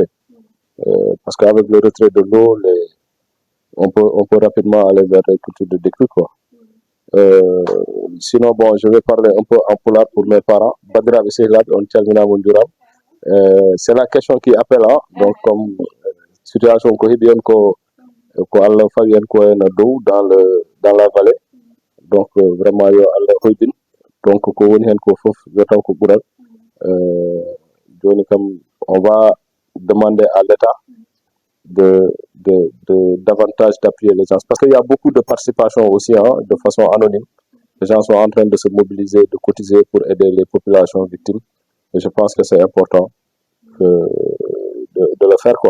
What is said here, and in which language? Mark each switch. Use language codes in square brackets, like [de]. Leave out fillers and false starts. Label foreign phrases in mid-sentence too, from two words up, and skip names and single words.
[fr] Parce qu'avec le retrait de l'eau, on peut rapidement aller vers les cultures de décrue, quoi. Sinon, bon, je vais parler un peu en pulaar pour mes parents. Badra Bisselad, on tient c'est la question qui appelle, hein. Donc, comme situation [ff] ko hibiyen ko Allah fawiyen ko en dow [fr] dans la vallée. Donc, vraiment, [ff] yo Allah hoydin. Donc, ko woni hen ko fof yotaw ko ɓural. Joni kam, [fr] on va demander à l'État davantage d'appuyer les gens. Parce qu'il y a beaucoup de participation aussi, hein, de façon anonyme. Les gens sont en train de se mobiliser, de cotiser pour aider les populations victimes. Et je pense que c'est important de le faire, quoi.